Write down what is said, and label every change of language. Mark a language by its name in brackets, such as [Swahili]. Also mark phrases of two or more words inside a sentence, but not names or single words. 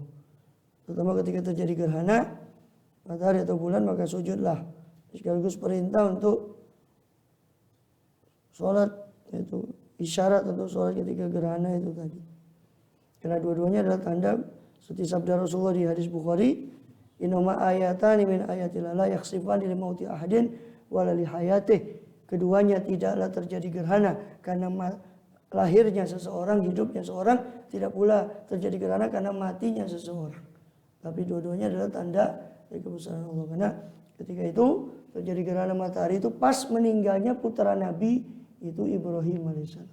[Indonesian] Terutama ketika terjadi gerhana matahari atau bulan, maka sujudlah. Sekaligus perintah untuk sholat, yaitu isyarat untuk sholat ketika gerhana itu tadi. Karena dua-duanya adalah tanda, seperti sabda Rasulullah di hadis Bukhari, [Arabic] إنهما آيتان من آيات الله لا يخسفان لموت أحد ولا لحياته. [Indonesian] Keduanya tidaklah terjadi gerhana karena lahirnya seseorang, hidupnya seseorang, tidak pula terjadi gerhana karena matinya seseorang. Tapi dua-duanya adalah tanda dari kebesaran Allah. Karena ketika itu terjadi gerhana matahari itu pas meninggalnya putra Nabi itu Ibrahim alaihissalam.